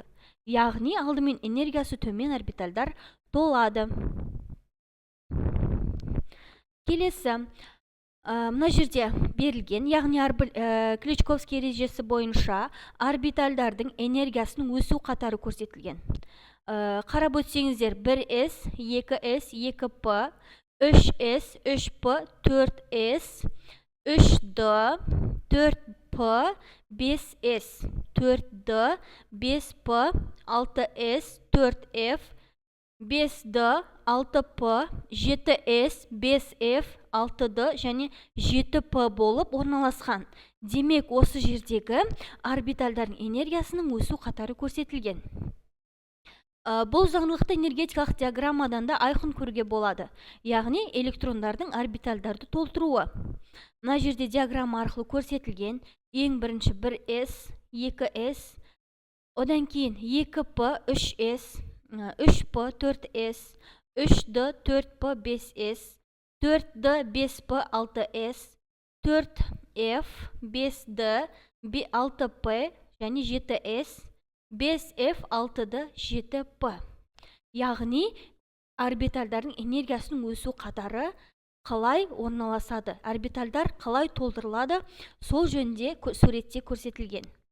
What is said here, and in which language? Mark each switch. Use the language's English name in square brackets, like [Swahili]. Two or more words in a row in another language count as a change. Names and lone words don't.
[Kazakh] Яғни алдымен энергиясы төмен орбитальдар толады. Келесі, мына жерде берілген, яғни Кличковский ережесі бойынша орбитальдардың энергиясының өсу қатары көрсетілген. Қарап өтсеңіздер, 1s, 2s, 2p, 3s, 3p, 4s, 3d, 4p, 5s, 4d, 5p, 6s, 4f, 5d, 6p, 7s, 5f, 6d және 7p болып орналасқан. Демек, осы жердегі орбитальдардың энергиясының өсу қатары көрсетілген. Бұл заңдылықты энергетикалық диаграммадан да айқын көруге болады. Яғни электрондардың орбитальдарды толтыруы. Мына жерде диаграмма арқылы көрсетілген. Ең бірінші 1s, 2s, одан кейін 2p, 3s, 3p, 4s, 3d, 4p, 5s, 4d, 5p, 6s, 4f, 5d, 6p және 7s, 5f, 6d, 7p. Яғни орбитальдардың энергиясының өсу қатары қалай орналасады, орбитальдар қалай толтырылады, сол жөнінде суретте көрсетілген.